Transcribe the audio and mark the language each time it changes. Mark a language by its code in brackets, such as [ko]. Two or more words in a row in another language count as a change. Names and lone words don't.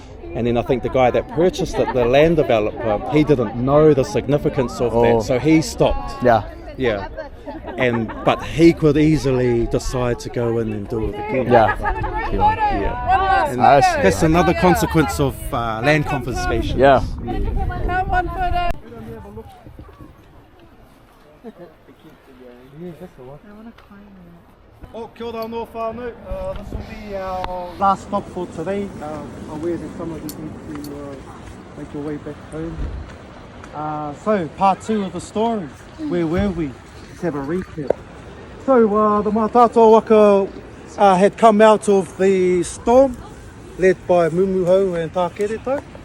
[en] And then I think the guy that purchased it, the land developer, he didn't know the significance of that, so he stopped. Yeah. But he could easily decide to go in and do it again. Yeah. And that's another consequence of land confiscation. Yeah. [mi] Kia ora anō whānau. [en] This will be our last stop for today. Aware that some of you need to make your way back home. So, part 2 of the story. Where were we? Let's have a recap. So, the Mataatua waka had come out of the storm, led by Mumuhau and Tākeretau.